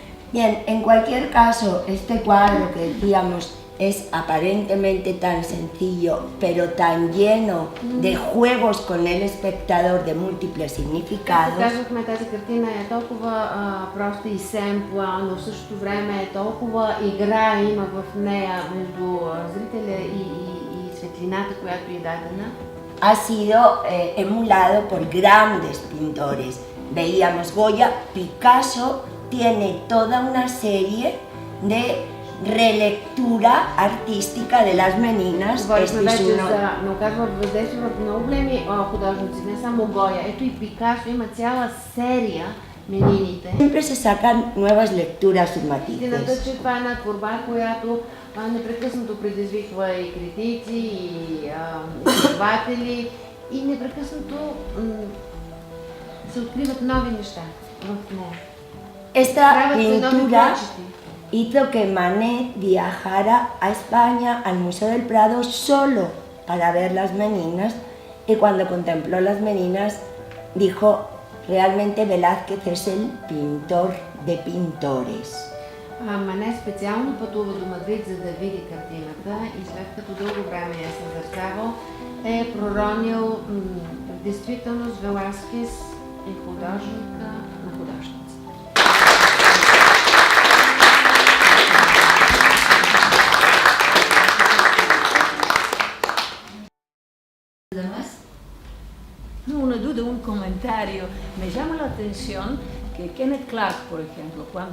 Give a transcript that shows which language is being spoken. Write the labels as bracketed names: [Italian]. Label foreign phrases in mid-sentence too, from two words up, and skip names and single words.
[Spanish] Bien, en cualquier caso, este cuadro que decíamos es aparentemente tan sencillo, pero tan lleno de juegos con el espectador de múltiples [Bulgarian] Както [Spanish] significados, [Bulgarian] казахме, тази картина е толкова проста и семпла, но в същото време е толкова игра има в нея между зрителя и светлината, която е дадена. [Spanish] ha sido emulado por grandes pintores. Veíamos Goya, Picasso tiene toda una serie de relectura artística de las Meninas. [Bulgarian] Говорихме [Spanish] Este es [Bulgarian] вече [Spanish] uno- [Bulgarian] за, но оказва въздействие върху много големи художници, не само Гоя. Ето и Пикасо има цяла серия Менините. [Spanish] Siempre se sacan nuevas lecturas y [Bulgarian] Истината, [Spanish] matices. [Bulgarian] че това е една творба, която непрекъснато предизвиква и критици, и изследователи, и непрекъснато се откриват нови неща в нея. [Spanish] Esta [Bulgarian] Правят се нови [Spanish] pintura [Bulgarian] прочити. [Spanish] hizo que Manet viajara a España, al Museo del Prado, solo para ver las Meninas, y cuando contempló las Meninas dijo, realmente Velázquez es el pintor de pintores. [Bulgarian] Мане специално пътува до Мадрид, за да види картината, и след като дълго време я съзерцавал, е проронил в действителност Веласкес е художника на художници. [Spanish] No, una duda, un comentario. Me llama la atención que Kenneth Clark, por ejemplo, cuando